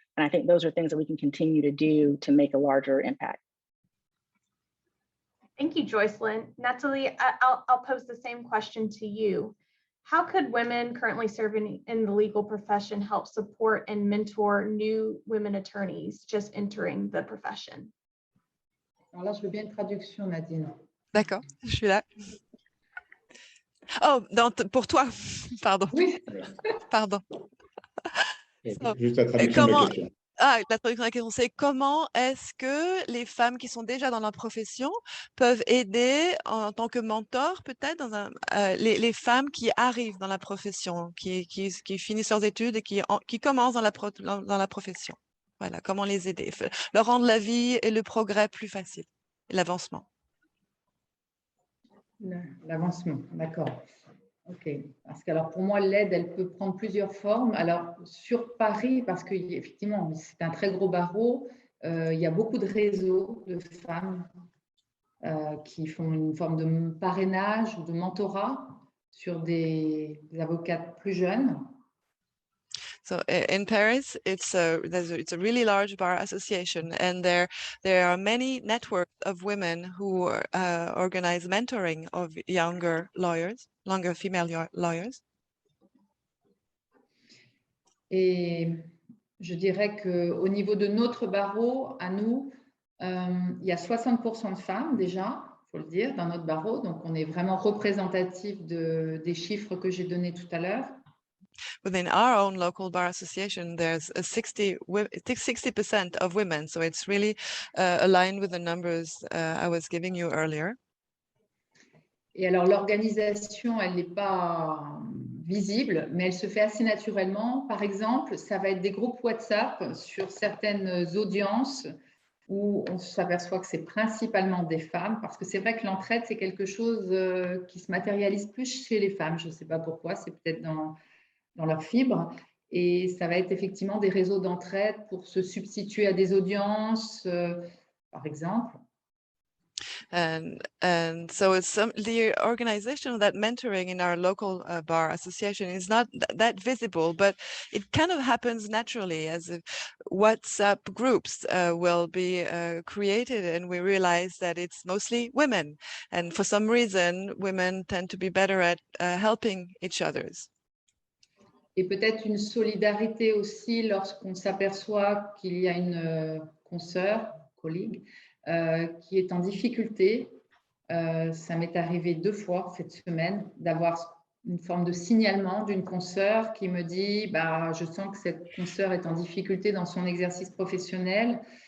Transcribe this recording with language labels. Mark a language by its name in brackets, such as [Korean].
[English] And I think those are things that we can continue to do to make a larger impact. Thank you, Joycelyn. Natalie, I'll pose the same question to you. How could women currently serving in the legal profession help support and mentor new women attorneys just entering the profession? [French] Alors là, je veux bien une traduction, Nadine. D'accord, je suis là. Oh, pour toi, pardon. Oui. Pardon. Juste la traduction de la question. La traduction de la question, c'est comment est-ce que les femmes qui sont déjà dans la profession peuvent aider en tant que mentor, peut-être, les femmes qui arrivent dans la profession, qui finissent leurs études et qui commencent dans la profession. Voilà, comment les aider, leur rendre la vie et le progrès plus facile, l'avancement. L'avancement, d'accord. Ok, parce que alors pour moi l'aide elle peut prendre plusieurs formes. Alors sur Paris, parce qu'effectivement c'est un très gros barreau, il y a beaucoup de réseaux de femmes qui font une forme de parrainage ou de mentorat sur des avocates plus jeunes. [English] So in Paris, it's a really large bar association, and there are many networks of women who organize mentoring of younger female lawyers. [French] Et je dirais qu'au niveau de notre barreau, à nous, il y a 60% de femmes déjà, il faut le dire, dans notre barreau. Donc, on est vraiment représentatif des chiffres que j'ai donnés tout à l'heure. [English] within our own local bar association, there's a 60% of women. So it's really aligned with the numbers I was giving you earlier. [French] Et alors, l'organisation, elle n'est pas visible, mais elle se fait assez naturellement. Par exemple, ça va être des groupes WhatsApp sur certaines audiences où on s'aperçoit que c'est principalement des femmes, parce que c'est vrai que l'entraide, c'est quelque chose qui se matérialise plus chez les femmes. Je ne sais pas pourquoi, c'est peut-être dans leur fibre. Et ça va être effectivement des réseaux d'entraide pour se substituer à des audiences, par exemple. [English] And so it's the organization of that mentoring in our local bar association is not that visible, but it kind of happens naturally, as if WhatsApp groups will be created, and we realize that it's mostly women, and for some reason women tend to be better at helping each others. [French] Et peut-être une solidarité aussi lorsqu'on s'aperçoit qu'il y a une consoeur, collègue, qui est en difficulté. Ça m'est arrivé 2 fois cette semaine d'avoir une forme de signalement d'une consoeur qui me dit bah, je sens que cette consoeur est en difficulté dans son exercice professionnel.